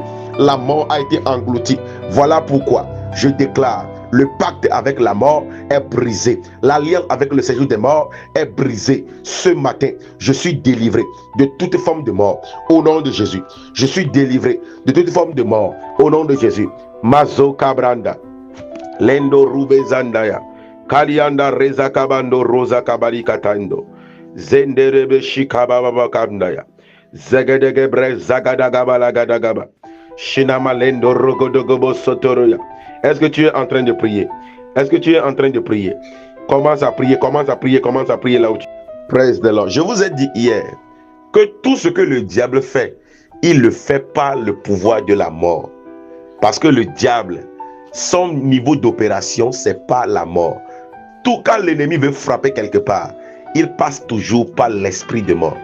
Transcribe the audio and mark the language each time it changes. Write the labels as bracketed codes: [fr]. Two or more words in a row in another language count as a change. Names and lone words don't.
[fr] La mort a été engloutie. Voilà pourquoi je déclare, le pacte avec la mort est brisé. L'alliance avec le séjour des morts est brisée. Ce matin, je suis délivré de toute forme de mort. Au nom de Jésus. Je suis délivré de toute forme de mort. Au nom de Jésus. Mazo Kabranda. Lendo Rube Zandaya. Kalianda Reza Kabando Rosa Kabari Katando. Zenderebe Shikababa Kandaya. Zagadagabre Zagadagabalagadagaba. Shinama Lendo Rogodogobo Sotoroya. Est-ce que tu es en train de prier? Est-ce que tu es en train de prier? Commence à prier, commence à prier, commence à prier là où tu es. [en] Praise the Lord. [fr] Je vous ai dit hier que tout ce que le diable fait, il le fait par le pouvoir de la mort. Parce que le diable, son niveau d'opération, c'est pas la mort. Tout quand l'ennemi veut frapper quelque part, il passe toujours par l'esprit de mort.